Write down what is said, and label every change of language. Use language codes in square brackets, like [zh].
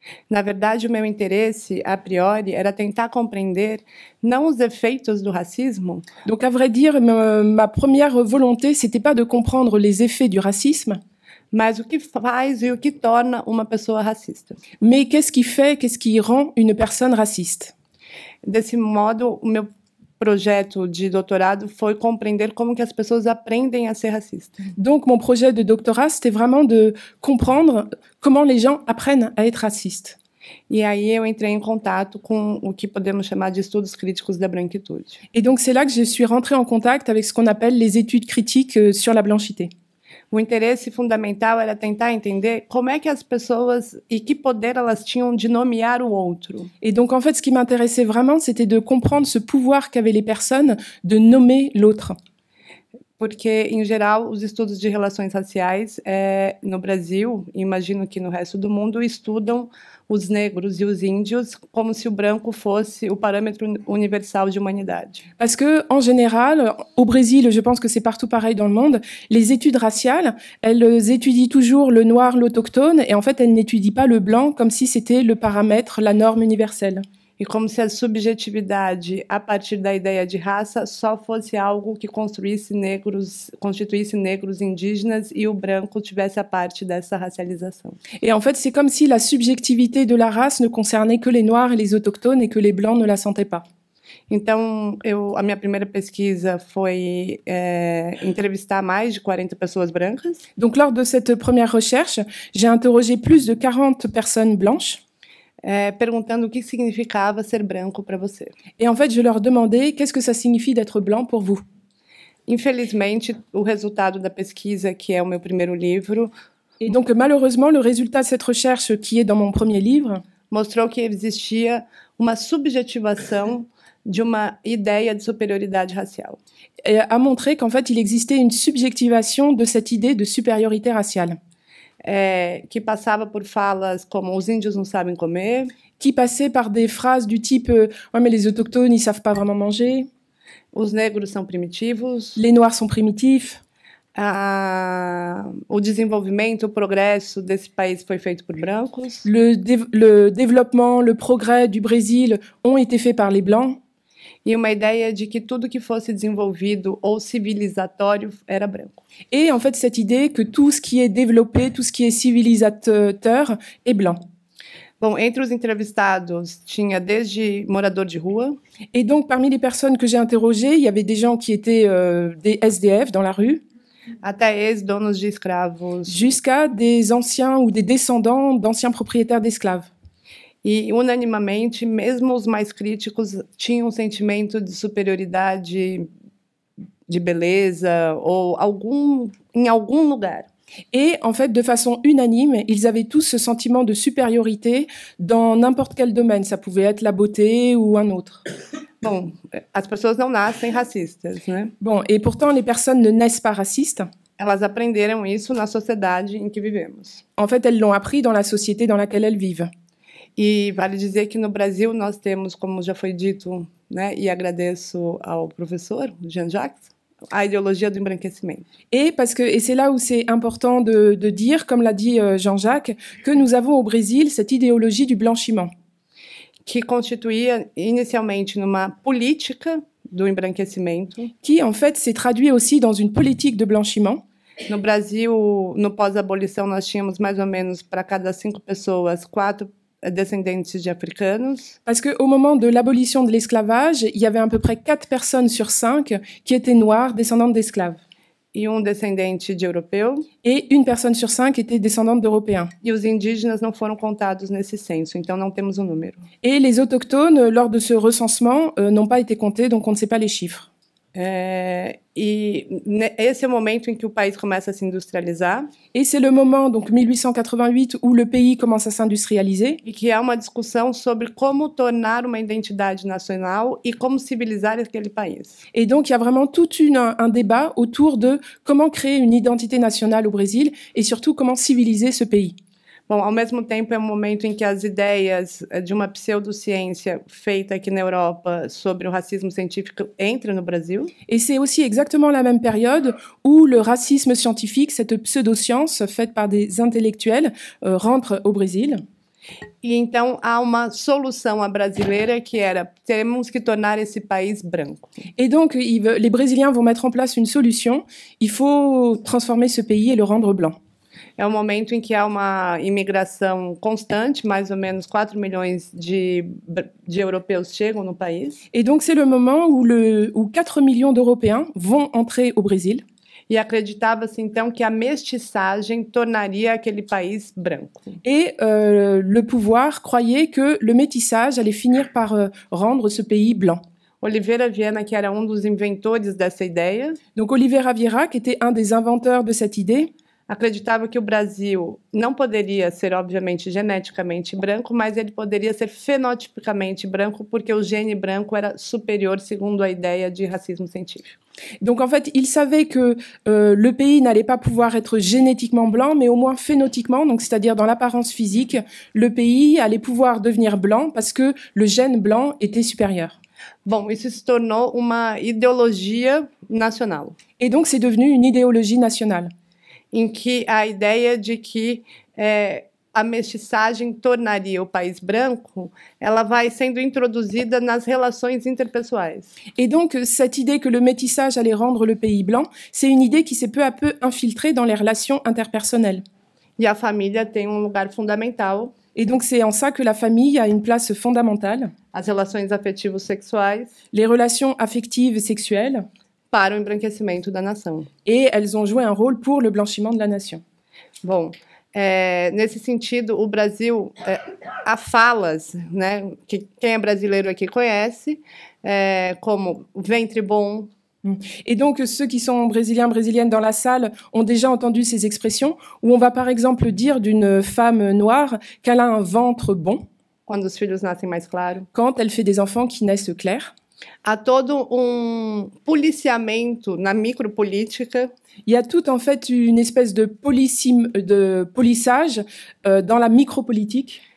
[pt] Na verdade, o meu interesse, a priori, era tentar compreender não os efeitos do racismo. [fr] Donc, à vrai dire, ma première volonté, c'était pas de comprendre les effets du racisme, [pt] Mas o que faz e o que torna uma pessoa racista? [fr] Mais qu'est-ce qui fait, qu'est-ce qui rend une personne raciste? [pt] Desse modo, o meu projeto de doutorado foi compreender como que as pessoas aprendem a ser racistas. [fr] Donc mon projet de doctorat, c'était vraiment de comprendre comment les gens apprennent à être racistes. [pt] E aí eu entrei em contato com o que podemos chamar de estudos críticos da branquitude. [fr] Et donc c'est là que je suis rentrée en contact avec ce qu'on appelle les études critiques sur la blanchité. [pt] O interesse fundamental era tentar entender como é que as pessoas e que poder elas tinham de nomear o outro. [fr] Et donc en fait, ce qui m'intéressait vraiment, c'était de comprendre ce pouvoir qu'avaient les personnes de nommer l'autre. [pt] Porque, em geral, os estudos de relações raciais no Brasil, e imagino que no resto do mundo, estudam os negros e os índios como se o branco fosse o parâmetro universal de humanidade. [fr] Parce que, en général, au Brésil, je pense que c'est partout pareil dans le monde, les études raciales, elles étudient toujours le noir, l'autochtone, et en fait, elles n'étudient pas le blanc comme si c'était le paramètre, la norme universelle. [pt] E como se a subjetividade, a partir da ideia de raça, só fosse algo que constituísse negros indígenas e o branco tivesse a parte dessa racialização. [fr] Et en fait, c'est comme si la subjectivité de la race ne concernait que les noirs et les autochtones et que les blancs ne la sentaient pas. [pt] Então, a minha primeira pesquisa foi entrevistar mais de 40 pessoas brancas. [fr] Donc, lors de cette première recherche, j'ai interrogé plus de 40 personnes blanches. [pt] Perguntando o que significava ser branco para você. [fr] Et en fait, je leur demandais qu'est-ce que ça signifie d'être blanc pour vous. [pt] Infelizmente, o resultado da pesquisa, que é o meu primeiro livro, [fr] Et donc malheureusement, le résultat de cette recherche, qui est dans mon premier livre, [pt] mostrou que existia uma subjetivação de uma ideia de superioridade racial. [fr] a montré qu'en fait, il existait une subjectivation de cette idée de supériorité raciale. [pt] Que passava por falas como os índios não sabem comer, [fr] Qui passait par des phrases du type ouais, mais les autochtones, ils savent pas vraiment manger, [pt] os negros são primitivos, [fr] les noirs sont primitifs, [pt] o desenvolvimento, o progresso desse país foi feito por brancos. [fr] le développement, le progrès du Brésil ont été faits par les blancs. [pt] E uma ideia de que tudo que fosse desenvolvido ou civilizatório era branco. [fr] Et en fait, cette idée que tout ce qui est développé, tout ce qui est civilisateur est blanc. [pt] Bom, entre os entrevistados tinha desde morador de rua, [fr] Et donc, parmi les personnes que j'ai interrogées, il y avait des gens qui étaient des SDF dans la rue, [pt] até ex-donos de escravos. [fr] jusqu'à des anciens ou des descendants d'anciens propriétaires d'esclaves. [pt] E, unanimamente, mesmo os mais críticos tinham um sentimento de superioridade, de beleza, ou em algum lugar. [fr] Et en fait, de façon unanime, ils avaient tous ce sentiment de supériorité dans n'importe quel domaine. Ça pouvait être la beauté ou un autre. [pt] Bom, as pessoas não nascem racistas, né? [fr] Bon, et pourtant, les personnes ne naissent pas racistes. [pt] Elas aprenderam isso na sociedade em que vivemos. [fr] En fait, elles l'ont appris dans la société dans laquelle elles vivent. [pt] E vale dizer que no Brasil nós temos, como já foi dito, né, e agradeço ao professor Jean-Jacques, a ideologia do embranquecimento. [fr] Et c'est là où c'est important de dire, comme l'a dit Jean-Jacques, que nous avons au Brésil cette idéologie du blanchiment. [pt] Que constituía inicialmente numa política do embranquecimento. [fr] Qui, en fait, s'est traduit aussi dans une politique de blanchiment. [pt] No Brasil, no pós-abolição, nós tínhamos mais ou menos para cada 5 pessoas, 4 descendentes de africanos. [fr] Parce qu'au moment de l'abolition de l'esclavage, il y avait à peu près 4 personnes sur 5 qui étaient noires, descendantes d'esclaves. [pt] E descendente de europeu. [fr] Et une personne sur 5 était descendante d'Européens. [pt] E os indígenas não foram contados nesse censo, então não temos número. [fr] Et les autochtones, lors de ce recensement, n'ont pas été comptés, donc on ne sait pas les chiffres. [pt] Esse é o momento em que o país começa a se industrializar. [fr] Et c'est le moment, donc 1888, où le pays commence à s'industrialiser. [pt] E que há uma discussão sobre como tornar uma identidade nacional e como civilizar aquele país. [fr] Et donc il y a vraiment tout un débat autour de comment créer une identité nationale au Brésil et surtout comment civiliser ce pays. [pt] Bom, ao mesmo tempo é um momento em que as ideias de uma pseudociência feita aqui na Europa sobre o racismo científico entram no Brasil. [fr] Et c'est aussi exactement la même période où le racisme scientifique, cette pseudoscience faite par des intellectuels, rentre au Brésil. [pt] E então há uma solução à brasileira que era temos que tornar esse país branco. [fr] Et donc les Brésiliens vont mettre en place une solution. Il faut transformer ce pays et le rendre blanc. [pt] É um momento em que há uma imigração constante, mais ou menos 4 milhões de europeus chegam no país. [fr] Et donc c'est le moment où 4 millions d'Européens vont entrer au Brésil. [pt] E acreditava-se então que a mestiçagem tornaria aquele país branco. [fr] Et le pouvoir croyait que le métissage allait finir par rendre ce pays blanc. [pt] Oliveira Viana, que era dos inventores dessa ideia. [fr] Donc Oliveira Vieira, qui était un des inventeurs de cette idée, [pt] acreditava que o Brasil não poderia ser, obviamente, geneticamente branco, mas ele poderia ser fenotipicamente branco, porque o gene branco era superior, segundo a ideia de racismo científico. [fr] Donc en fait, il savait que le pays n'allait pas pouvoir être génétiquement blanc, mais au moins phénotiquement, donc c'est-à-dire dans l'apparence physique, le pays allait pouvoir devenir blanc parce que le gène blanc était supérieur. [pt] Bom, isso se tornou uma ideologia nacional. [fr] Et donc c'est devenu une idéologie nationale. [pt] Em que a ideia de que a mestiçagem tornaria o país branco, ela vai sendo introduzida nas relações interpessoais. [fr] Et donc cette idée que le métissage allait rendre le pays blanc, c'est une idée qui s'est peu à peu infiltrée dans les relations interpersonnelles. [pt] E a família tem lugar fundamental. [fr] Et donc c'est en ça que la famille a une place fondamentale. [pt] As relações afetivo-sexuais. [fr] Les relations affectives et sexuelles. [pt] Para o embranquecimento da nação. [fr] Et elles ont joué un rôle pour le blanchiment de la nation. [pt] Bom, nesse sentido, o Brasil, há falas, né, que quem é brasileiro aqui conhece, como ventre bom. [fr] Et donc, ceux qui sont brésiliens, brésiliennes dans la salle ont déjà entendu ces expressions, où on va par exemple dire d'une femme noire qu'elle a un ventre bon. [pt] Quando os filhos nascem mais claro. [fr] Quand elle fait des enfants qui naissent clairs. [pt] Há todo policiamento na micropolítica. [fr] Il y a tout en fait une espèce de polissage dans la micropolitique.